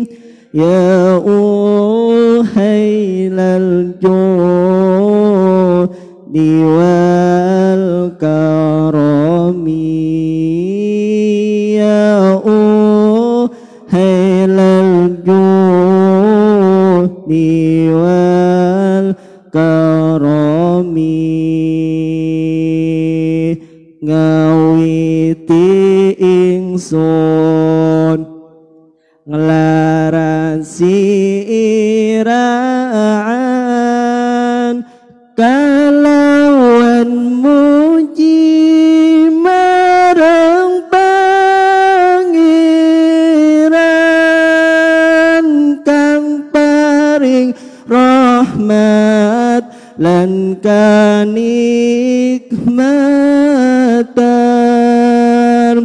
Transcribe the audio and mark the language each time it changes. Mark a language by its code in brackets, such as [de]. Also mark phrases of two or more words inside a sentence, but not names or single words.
[ar] يا أهيل الجود وال الكرم، يا أهيل الجود والكرم, [jv] ngawiti ingsun nglarasi iraan kalawan muji marang pangeran kang paring rahmat lan kanikmatan.